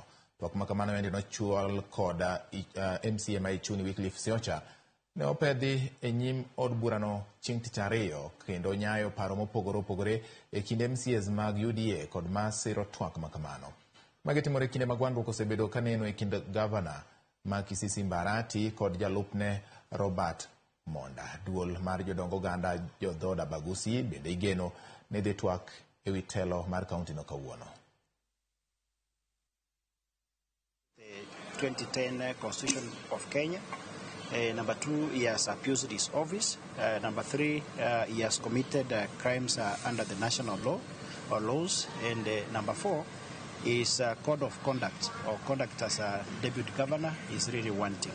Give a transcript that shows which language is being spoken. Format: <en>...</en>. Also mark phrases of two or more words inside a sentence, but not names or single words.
<luo>Twak makamano bende nochwal koda MCA ma Ichuni Wycliffe Siocha ne opedhi e nyim od burano chieng' tich ariyo kendo nyayo paro mopogore opogore e kind MCAs mag UDA kod ma siro twak makamano. Magi timore kinde mag gwandruok osebedo kaneno e kind gavana ma Kisii Mbarati kod jalupne Robert Monda. Duol mar jodongo oganda jodhood Abagusi bende igeno ne dhi twak e wi telo mar kaunti no kawuono.</luo> <en>The 2010 Constitution of Kenya. Number 2, he has abused his office. Number 3, he has committed crimes under the national law or laws. And number 4, his code of conduct or conduct as a deputy governor is really wanting.</en>